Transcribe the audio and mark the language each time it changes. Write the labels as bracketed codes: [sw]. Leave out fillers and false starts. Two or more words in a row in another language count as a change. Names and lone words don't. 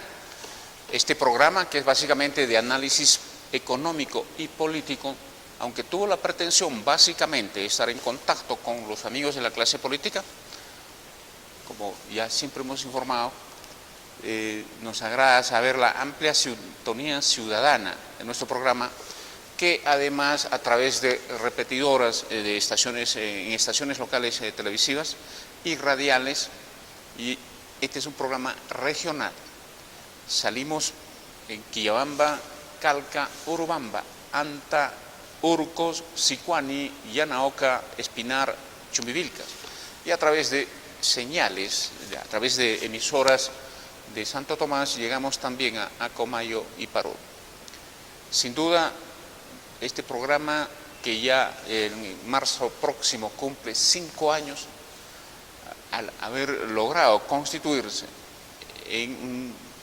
[es] Este programa, que es básicamente de análisis económico y político, aunque tuvo la pretensión básicamente de estar en contacto con los amigos de la clase política, como ya siempre hemos informado, nos agrada saber la amplia sintonía ciudadana de nuestro programa, que además a través de repetidoras de estaciones, en estaciones locales televisivas y radiales, y este es un programa regional. Salimos en Quillabamba, Calca, Urubamba, Anta, Urcos, Sicuani, Yanaoca, Espinar, Chumbivilcas, y a través de señales, a través de emisoras de Santo Tomás, llegamos también a Comayo y Parú. Sin duda, este programa, que ya en marzo próximo cumple 5 años, al haber logrado constituirse en un programa